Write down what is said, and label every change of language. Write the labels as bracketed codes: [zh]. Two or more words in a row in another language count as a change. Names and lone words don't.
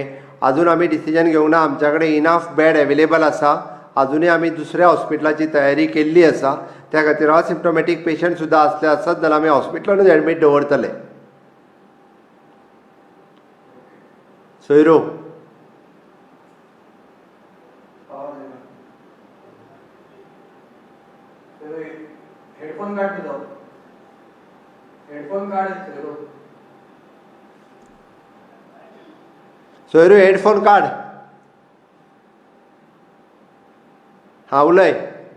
[kok] आजून आमी डिसिजन घेवंक ना. आमच्या कडेन [en] enough bed available [kok] आसा. आजुनूय आमी दुसऱ्या हॉस्पिटलाची तयारी केल्ली आसा. त्या खातीर [en] asymptomatic patient [kok] सुद्दां आसले आसत जाल्यार आमी हॉस्पिटलानूच एडमीट दवरतले. [mr] सोयरू. हेडफोन काढ तुझा. हेडफोन काढ सोयरू. सोयरू हेडफोन काढ. [kok] हां उलय.